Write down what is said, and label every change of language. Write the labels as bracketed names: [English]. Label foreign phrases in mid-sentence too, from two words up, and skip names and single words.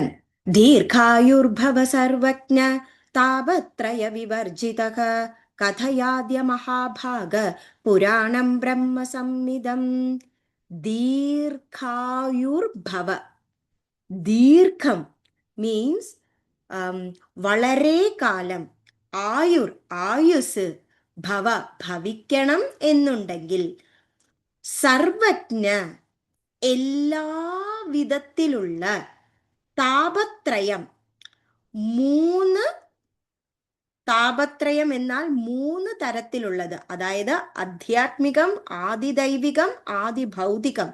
[Sanskrit] Dīrghāyurbhava sarvajña tāpatraya vivarjitaka kathayādya mahabhaga puranam brahma sammidam. Dīrghāyurbhava. Dīrgham means [Malayalam] വളരെ കാലം. ആയുസ് ഭവിക്കണം എന്നുണ്ടെങ്കിൽ സർവജ്ഞ എല്ലാ വിധത്തിലുള്ള താപത്രയം താപത്രയം എന്നാൽ മൂന്ന് തരത്തിലുള്ളത്, അതായത് അധ്യാത്മികം, ആദിദൈവികം, ആദിഭൗതികം.